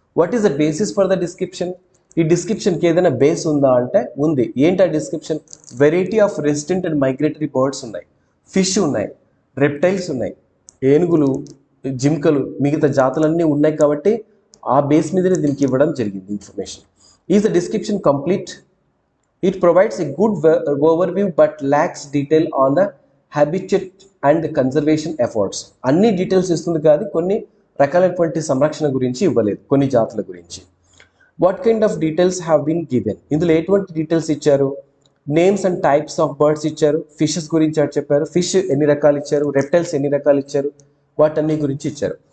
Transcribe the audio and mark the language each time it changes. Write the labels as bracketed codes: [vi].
[en] What is the basis for the description. [te] ఈ డిస్క్రిప్షన్కి ఏదైనా base ఉందా అంటే ఉంది. ఏంటి ఆ description, [en] variety of resident and migratory birds [te] ఉన్నాయి, ఫిష్ ఉన్నాయి, రెప్టైల్స్ ఉన్నాయి, ఏనుగులు, జింకలు, మిగతా జాతులన్నీ ఉన్నాయి. కాబట్టి ఆ బేస్ మీదనే దీనికి ఇవ్వడం జరిగింది information. [en] Is the description complete. It provides a good overview but lacks detail on the habitat and conservation efforts. [te] అన్ని డీటెయిల్స్ ఇస్తుంది కాదు, కొన్ని రకాలైనటువంటి సంరక్షణ గురించి ఇవ్వలేదు, కొన్ని జాతుల గురించి. [en] What kind of details have been given? [te] ఇందులో ఎటువంటి డీటెయిల్స్ ఇచ్చారు? [en] names and types of birds [te] ఇచ్చారు, ఫిషెస్ గురించి చెప్పారు, ఫిష్ ఎన్ని రకాలు ఇచ్చారు, రెప్టైల్స్ ఎన్ని రకాలు ఇచ్చారు, వాటన్ని గురించి ఇచ్చారు.